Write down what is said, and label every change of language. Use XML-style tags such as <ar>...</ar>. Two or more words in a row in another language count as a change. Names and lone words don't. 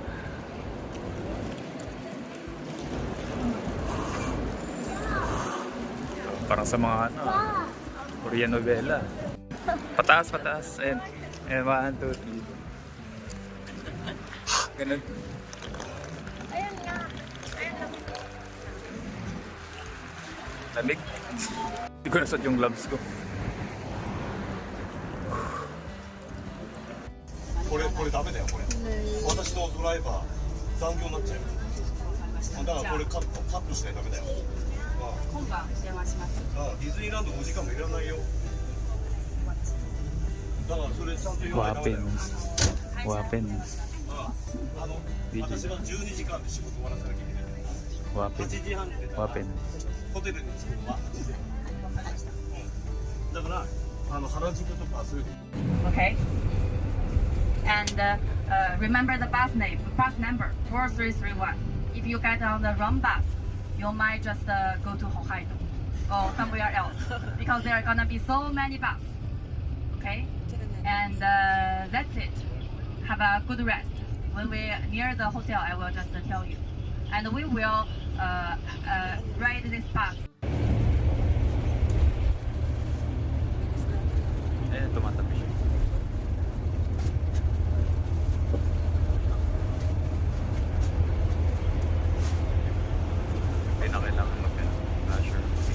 <tl>Parang sa mga ano, Korean novela. Pataas, pataas. Ayan. Ayan, 1, 2, 3. Ganun. Ayan nga. Ayan lang. Lamig. Hindi ko nasot yung gloves ko.</tl> <ja>これダメだよこれ私のドライバー残業になっちゃうよだからこれカットしないとダメだよ今晩電話します。ディズニーランド5時間もいらないよだからそれちゃんと言わないとダメだよ Wapen. 私は12時間で仕事終わらせなきゃいけない8 Wapen. 時半で Wapen. ホテルに着くのは8時だから原宿とかそういう</ja> <en>Okay. And remember the bus name, bus number 4331. If you get on the wrong bus, you might just go to Hokkaido or somewhere else because there are gonna be so many buses. Okay. And that's it. Have a good rest. When we're near the hotel, I will just tell you. And we will ride this bus.</en> <tl>Ayan, tumatabi siya. Ay, na kailangan mag-flasher.</tl>